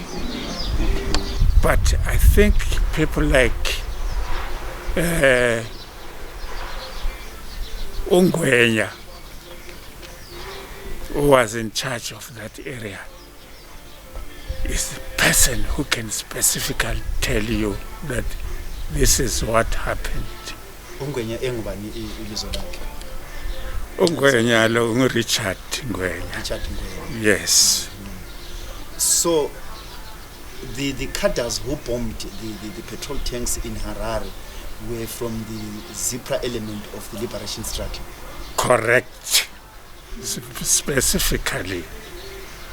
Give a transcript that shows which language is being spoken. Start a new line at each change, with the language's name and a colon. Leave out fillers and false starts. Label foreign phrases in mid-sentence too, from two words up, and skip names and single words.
English: But I think people like Ungwenya, who was in charge of that area, is the person who can specifically tell you that this is what happened.
North Ndebele: Ungwenya engubani ibizo lakhe? Ungwenya lo Richard Ngwenya. Richard Ngwenya.
English: Yes. So the cadres who bombed the petrol tanks in Harare were from the ZPRA element of the liberation struggle. Correct. Specifically.